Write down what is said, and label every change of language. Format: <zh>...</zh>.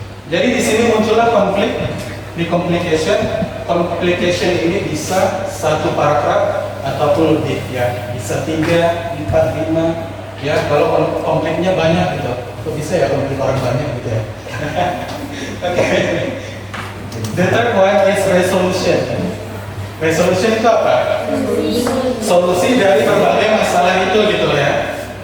<id>Jadi di sini muncullah konflik di complication. Complication ini bisa satu paragraf ataupun lebih ya, bisa 3, 4, 5 ya. Kalau konfliknya banyak gitu, kok bisa ya konflik orang banyak gitu ya. Oke.</id> <en>The third one is resolution.</en> <id>Resolution itu apa? Solusi dari berbagai masalah itu gitu ya.</id>